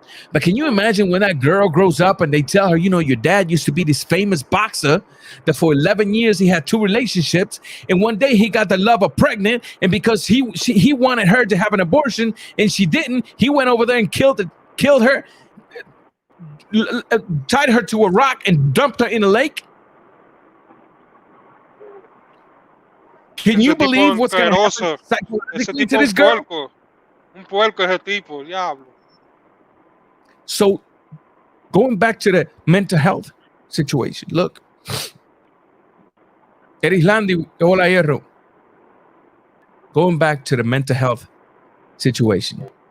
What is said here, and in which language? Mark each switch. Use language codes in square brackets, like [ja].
[en] But can you imagine when that girl grows up and they tell her, you know, your dad used to be this famous boxer that for 11 years he had 2 relationships, and one day he got the lover pregnant, and because he wanted her to have an abortion and she didn't, he went over there and killed her, tied her to a rock and dumped her in a lake? Can you believe what's going to happen psychologically to this girl? [es] Un puerco ese tipo, diablo. [en] So, going back to the mental health situation, look. Erislandi, hola hierro. Going back to the mental health situation.